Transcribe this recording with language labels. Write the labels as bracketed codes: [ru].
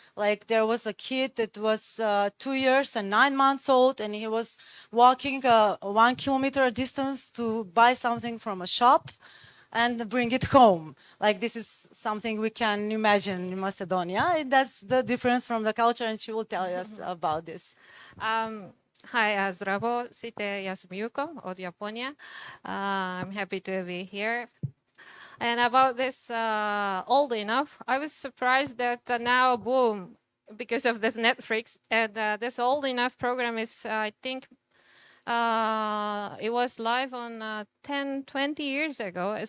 [en] Like there was a kid that was 2 years and 9 months old, and he was walking 1 kilometer distance to buy something from a shop and bring it home. Like this is something we can imagine in Macedonia. And that's the difference from the culture, and she will tell us about this. [mk] Hi, zdravo, сите, јас сум Јуко од Јапонија. [en] I'm happy to be here. And about this old enough, I was surprised that now boom, because of this Netflix, and this old enough program is, I think, it was live on 10, 20 years ago.